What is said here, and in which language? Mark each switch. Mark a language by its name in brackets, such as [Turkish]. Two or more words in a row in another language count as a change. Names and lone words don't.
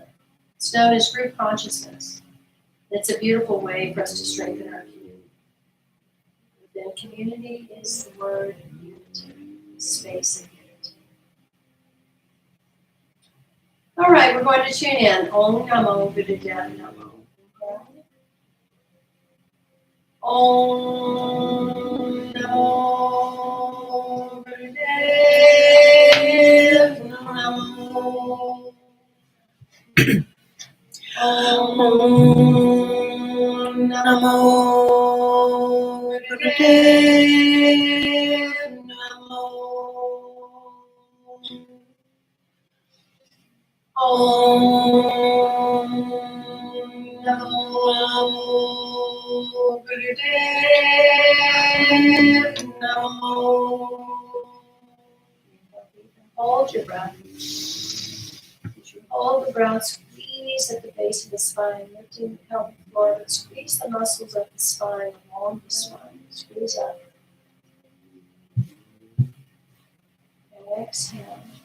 [English] It's known as group consciousness. It's a beautiful way for us to strengthen our community. Within community is the word unity, space and unity. All right, we're going to tune in. [Sanskrit] Om Namo Buddhaya Namo. Om Namo Buddhaya Namo. Om Namo Buddhaya Namo. Om Namo Buddhaya Namo. [English] Hold your breath. As you hold the breath, squeeze at the base of the spine, lifting the pelvic floor, but squeeze the muscles of the spine, along the spine. Squeeze up. And exhale.